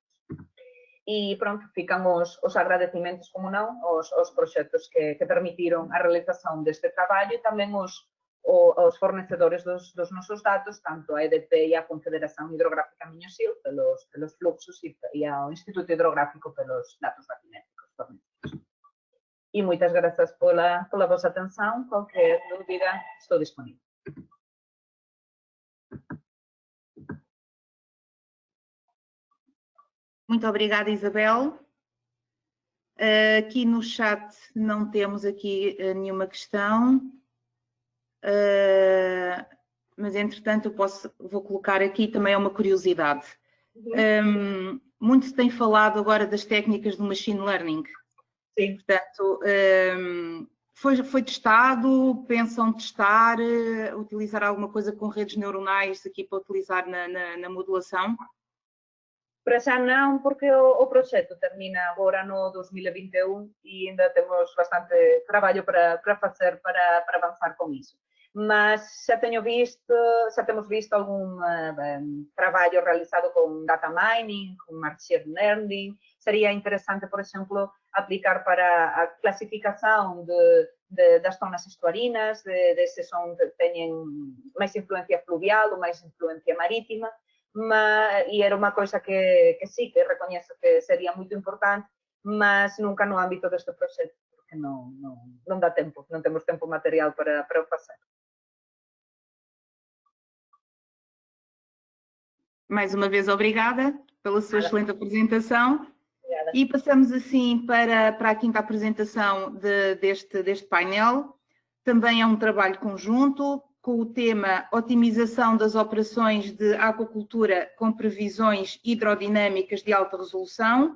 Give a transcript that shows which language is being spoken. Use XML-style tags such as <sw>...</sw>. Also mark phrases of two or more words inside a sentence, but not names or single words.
<gl>E pronto, fican os agradecimentos, como non, os proxectos que permitiron a realización deste traballo e tamén os fornecedores dos nosos datos, tanto a EDP e a Confederación Hidrográfica Miño-Sil pelos fluxos e ao Instituto Hidrográfico pelos datos batimétricos fornecidos. E moitas grazas pola vosa atención. Qualquer dúbida, estou disponível.</gl> <pt>Muito obrigada, Isabel. Aqui no chat não temos aqui nenhuma questão, mas entretanto vou colocar aqui também uma curiosidade. Muito se tem falado agora das técnicas do</pt> <en>machine learning.</en> <pt>Sim. Portanto, foi testado, pensam testar, utilizar alguma coisa com redes neuronais aqui para utilizar na modulação?</pt> <gl>Para xa non, porque o proxecto termina agora no 2021 e ainda temos bastante traballo para facer para avanzar con iso. Mas xa temos visto algún traballo realizado con</gl> <en>data mining,</en> <gl>con</gl> <en>machine learning.</en> <gl>Sería interesante, por exemplo, aplicar para a clasificación das zonas estuarinas, de se teñen máis influencia fluvial ou máis influencia marítima, e era unha coisa que sí, que recoñezo que sería moito importante, mas nunca no ámbito deste proxecto, porque non dá tempo, non temos tempo material para o facer.</gl> <pt>Mais uma vez, obrigada pela sua excelente apresentação. Obrigada. E passamos assim para a quinta apresentação deste painel. Também é um trabalho conjunto com o tema Otimização das operações de aquacultura com previsões hidrodinâmicas de alta resolução.</pt>